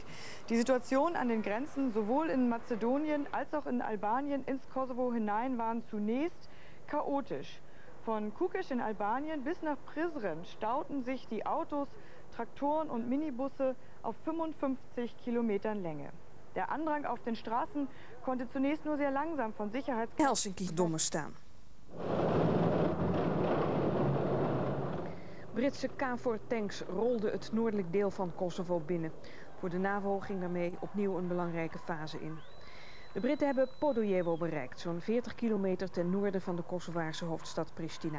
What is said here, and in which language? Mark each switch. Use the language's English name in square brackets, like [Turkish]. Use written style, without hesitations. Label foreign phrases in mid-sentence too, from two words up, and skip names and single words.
[German] Die Situation an den Grenzen sowohl in Mazedonien als auch in Albanien ins Kosovo hinein waren zunächst chaotisch. Von Kukiš in Albanien bis nach Prizren stauten sich die Autos, Traktoren und Minibusse auf 55 Kilometern Länge. Der Andrang auf den Straßen konnte zunächst nur sehr langsam von Helsinki-dommen staan. [Dutch] Britse KFOR-tanks rolden het noordelijk deel van Kosovo binnen. Voor de NAVO ging daarmee opnieuw een belangrijke fase in. De Britten hebben Podojevo bereikt, zo'n 40 kilometer ten noorden van de Kosovaarse hoofdstad Pristina.